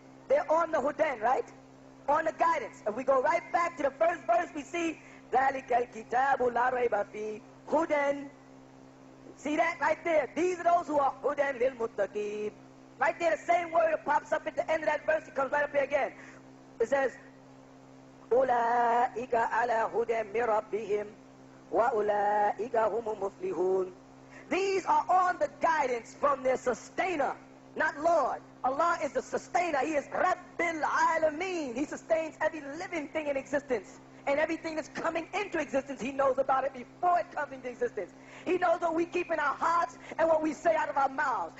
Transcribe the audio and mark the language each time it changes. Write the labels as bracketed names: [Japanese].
[English] They're on the hudan, right? On the guidance. If we go right back to the first verse, we see, [Arabic] ذَلِكَ الْكِتَابُ لَا رَيْبَ فِيهِ [English] hudan. See that right there? These are those who are [Arabic] hudan lil muttaqin. [English] Right there, the same word that pops up at the end of that verse, it comes right up here again. It says, [Arabic] أُولَٰئِكَ عَلَىٰ هُدًى مِّن رَّبِّهِمْ وَأُولَٰئِكَ هُمُ الْمُفْلِحُونَ. [English] These are on the guidance from their sustainer, not Lord. Allah is the sustainer. He is Rabbil Alameen. He sustains every living thing in existence. And everything that's coming into existence, He knows about it before it comes into existence. He knows what we keep in our hearts and what we say out of our mouths.